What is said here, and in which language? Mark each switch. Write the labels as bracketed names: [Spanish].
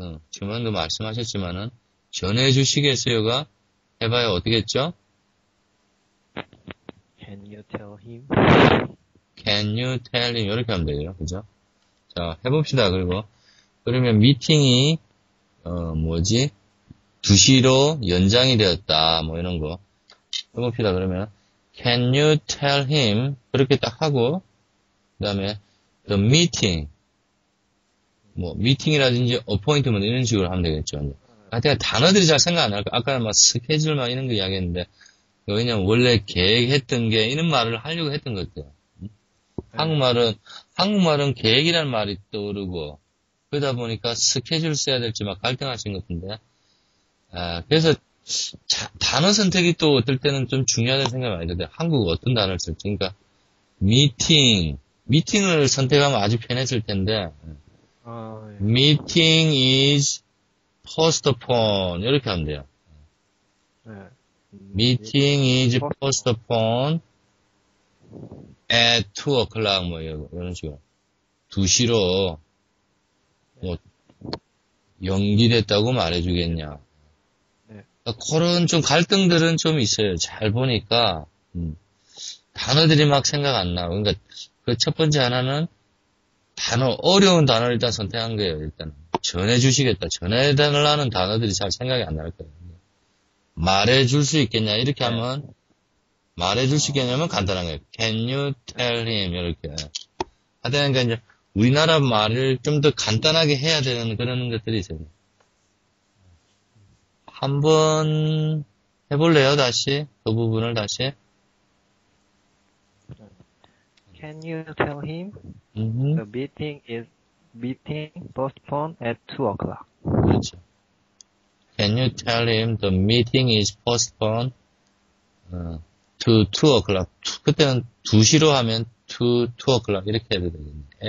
[Korean] 지금도 말씀하셨지만은, 전해주시겠어요가 해봐야 어떻게 했죠? [English] Can you tell him? Can you tell him? [Korean] 이렇게 하면 되죠. 그죠? 자, 해봅시다. 그러면 미팅이, 2시로 연장이 되었다. 뭐 이런 거. 해봅시다. 그러면, [English] Can you tell him? [Korean] 그렇게 딱 하고, 그 다음에, [English] the meeting. [Korean] 미팅이라든지 appointment 이런 식으로 하면 되겠죠. 하여튼 단어들이 잘 생각 안 날까? 아까 스케줄 이런 거 이야기했는데, 왜냐면 원래 계획했던 게 이런 말을 하려고 했던 것 같아요. 한국말은 계획이라는 말이 떠오르고, 그러다 보니까 스케줄 써야 될지 막 갈등하신 것 같은데, 그래서 단어 선택이 또 어떨 때는 좀 중요하다는 생각이 많이 드는데, 한국 어떤 단어를 쓸지. 그러니까, 미팅을 선택하면 아주 편했을 텐데, [English] meeting is postponed. [Korean] 이렇게 하면 돼요. [English] meeting is postponed at 2 o'clock. [Korean] 뭐, 이런 식으로. 2시로, 연기됐다고 말해주겠냐. 그런 좀 갈등들은 좀 있어요. 잘 보니까, 단어들이 막 생각 안 나. 그러니까, 그 첫 번째 하나는, 어려운 단어를 일단 선택한 거예요, 일단. 전해주시겠다. 전해달라는 단어들이 잘 생각이 안 날 거예요. 말해줄 수 있겠냐, 이렇게 하면, 말해줄 수 있겠냐면 간단한 거예요. [English] Can you tell him? [Korean] 이렇게. 하여튼, 이제, 우리나라 말을 좀 더 간단하게 해야 되는 그런 것들이 있어요. 한번 해볼래요, 다시? 그 부분을 다시? [English] Can you tell him the meeting postponed at 2 o'clock? [Korean] 그렇죠. [English] Can you tell him the meeting is postponed to 2 o'clock? [Korean] 그때는 2시로 하면 [English] to 2 o'clock [Korean] 이렇게 해도 되겠네.